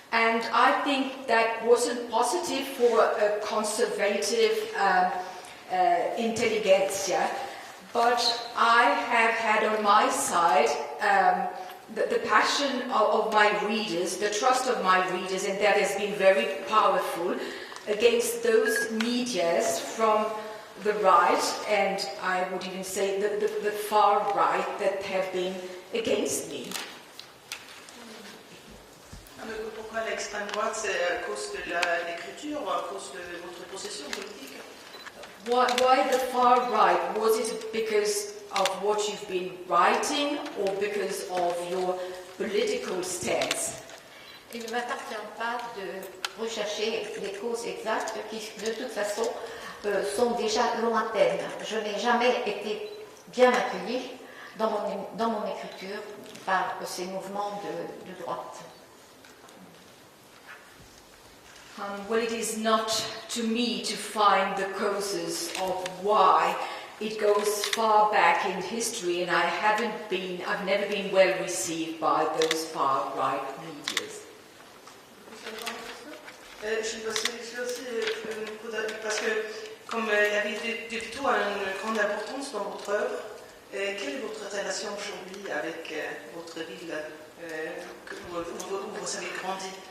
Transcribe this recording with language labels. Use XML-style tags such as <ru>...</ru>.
<en>And I think that wasn't positive for a conservative intelligentsia, but I have had on my side the passion of my readers, the trust of my readers, and that has been very powerful against those medias from the right, and I would even say the far right, that have been against me.</en> <fr>Pourquoi l'extrême droite? C'est à cause de l'écriture ou à cause de votre position politique?</fr> <en>Why the far right? Was it because of what you've been writing or because of your political stance?</en> <fr>Il ne m'appartient pas de rechercher les causes exactes qui, de toute façon, sont déjà lointaines. Je n'ai jamais été bien accueillie dans mon écriture par ces mouvements de droite.</fr> <en>Well, it is not to me to find the causes of why. It goes far back in history, and I've never been well received by those far right medias.</en> <fr>Je suis aussi parce que comme la ville du tout a une grande importance dans votre œuvre, quelle est votre relation aujourd'hui avec votre ville où vous avez grandi?</fr>